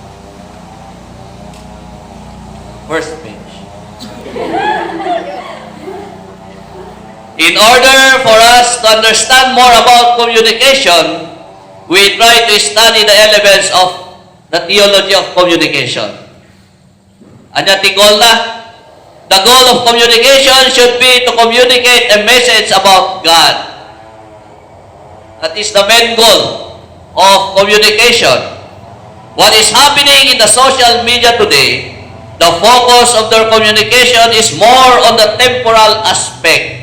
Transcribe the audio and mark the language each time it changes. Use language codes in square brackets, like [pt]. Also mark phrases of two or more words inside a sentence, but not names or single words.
[en] First page. In order for us to understand more about communication, we try to study the elements of the theology of communication. [ilo] Anya ti goal na? [en] The goal of communication should be to communicate a message about God. That is the main goal of communication. What is happening in the social media today, the focus of their communication is more on the temporal aspect.